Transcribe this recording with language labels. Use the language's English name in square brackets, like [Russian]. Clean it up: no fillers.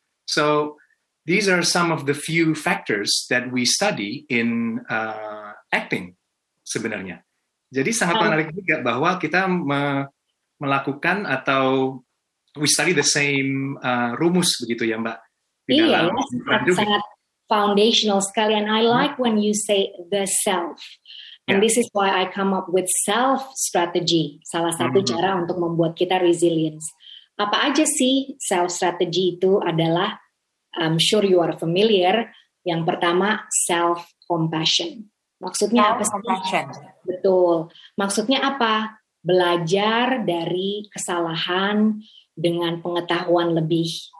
[English] So these are some of the few factors that we study in acting sebenarnya. [Indonesian] Jadi sangat menarik juga bahwa kita melakukan atau we study the same rumus begitu ya Mbak. Iya, sangat foundational sekali. [English] And I like when you say the self. And this is why I come up with self strategy. [Indonesian] Salah satu cara untuk membuat kita resilience. Apa aja sih self strategy itu adalah, I'm sure you are familiar. Yang pertama, self compassion. Maksudnya apa sih? Betul. Maksudnya apa? Belajar dari kesalahan dengan pengetahuan lebih.